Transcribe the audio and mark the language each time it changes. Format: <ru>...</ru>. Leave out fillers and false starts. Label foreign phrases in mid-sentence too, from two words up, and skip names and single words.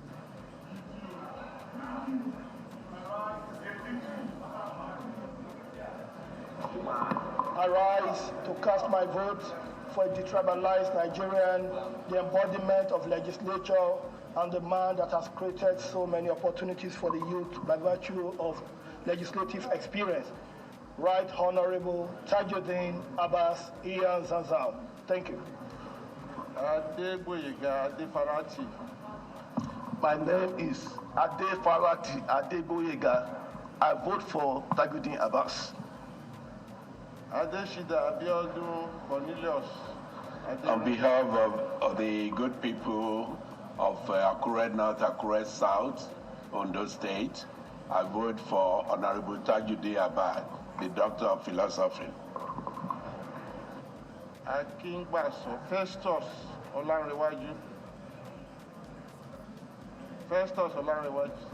<en>I rise to cast my vote for a detribalized Nigerian, the embodiment of legislature, and the man that has created so many opportunities for the youth by virtue of legislative experience. Right Honorable Tajuddin Abbas Ian Zanzao. Thank you. Adegboyega Adefarati. My name is Adefarati Adegboyega. I vote for Tajuddin Abbas. Adeshida Abiodun Cornelius. On behalf of the good people of Akure North, Akure South, Ondo State, I vote for Honorable Tajuddin Abbas, the Doctor of Philosophy. Akingbaso Festus Olanrewaju. Festus Olanrewaju.</en>